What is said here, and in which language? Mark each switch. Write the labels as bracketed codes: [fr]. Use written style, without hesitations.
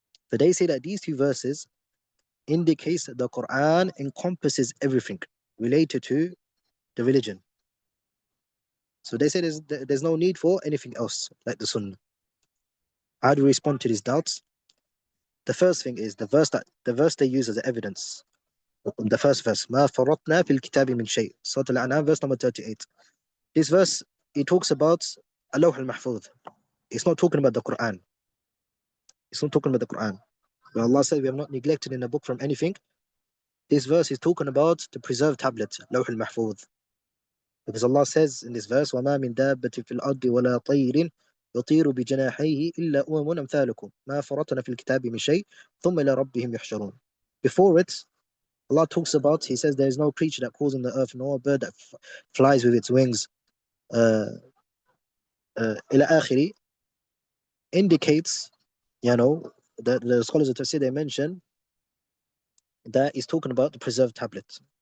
[en] So they say that these two verses indicates that the Quran encompasses everything related to the religion. So they say there's no need for anything else like the Sunnah. How do we respond to these doubts? The first thing is the verse they use as evidence. The first verse, [ar] ما فرطنا في الكتاب من شيء. [en] Surah Al-An'am, verse number 38. This verse, it talks about Al-Lawh al-Mahfuz. It's not talking about the Quran. It's not talking about the Quran. When Allah said we have not neglected in the book from anything, this verse is talking about the preserved tablet, Lawh al-Mahfuz. Because Allah says in this verse, [ar] وَمَا مِن دَابَّةٍ فِي الْأَرْضِ وَلَا طَيْرٍ يطير بجناحيه إلا أمم أمثالكم ما فرطنا في الكتاب من شيء ثم إلى ربهم يحشرون. [en] Before it, Allah talks about, He says there is no creature that crawls on the earth, nor a bird that flies with its wings. [ar] إلى آخر [en] indicates, that the scholars of Tafsir, they mention that is talking about the preserved tablet.